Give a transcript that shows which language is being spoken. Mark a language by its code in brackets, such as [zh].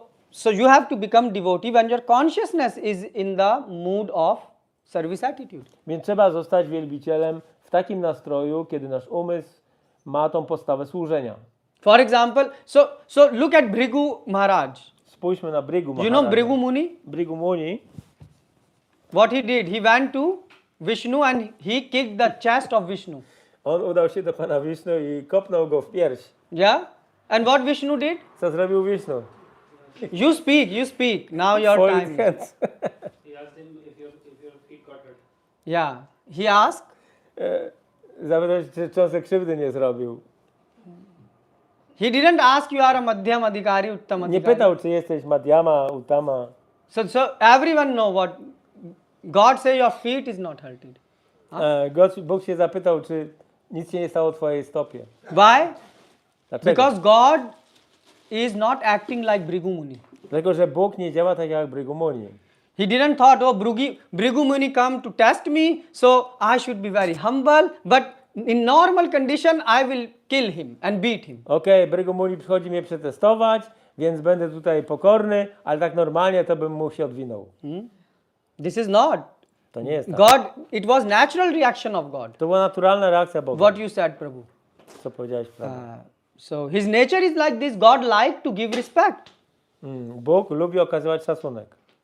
[en] So you have to become devotee when your consciousness is in the mood of service attitude. [pl] Więc trzeba zostać wielbicielem w takim nastroju, kiedy nasz umysł ma tą postawę służenia. [en] For example, so look at Bhrigu Maharaj. [pl] Spójrzmy na Bhrigu Maharaja. [en] You know Bhrigu Muni? [pl] Bhrigu Muni. [en] What he did? He went to Vishnu and he kicked the chest of Vishnu. [pl] On udał się do Pana Wisznu i kopnął go w pierś. [en] Yeah? And what Vishnu did? [pl] Co zrobił Wisznu? [en] You speak. Now your Folded time. hands. He asked him if your feet got hurt. Yeah. He asked. [pl] Zapytał się, czy on sobie krzywdy nie zrobił. [en] He didn't ask you are a Madhyam Adhikari, Uttam [pl] Nie [en] Adhikari. [pl] pytał, czy jesteś Madhyama, Uttama. [en] So everyone know what God say your feet is not hurted. [pl] Bóg się zapytał, czy nic się nie stało twojej stopie. [en] Why? [pl] Dlaczego? [en] Because God is not acting like Bhrigu Muni. [pl] Dlatego, że Bóg nie działa tak jak Bhrigu Muni. [en] He didn't thought, oh, Bhrigu Muni come to test me, so I should be very humble, but in normal condition I will kill him and beat him. [pl] Okej, Bhrigu Muni przychodzi mnie przetestować, więc będę tutaj pokorny, ale tak normalnie to bym mu się odwinął. [en] This is not. [pl] To nie jest tak. [en] God, it was natural reaction of God. [pl] To była naturalna reakcja Boga. [en] What you said, Prabhu. [pl] Co powiedziałeś, Prabhu? [en] So his nature is like this. God like to give respect. [pl] Bóg lubi okazywać szacunek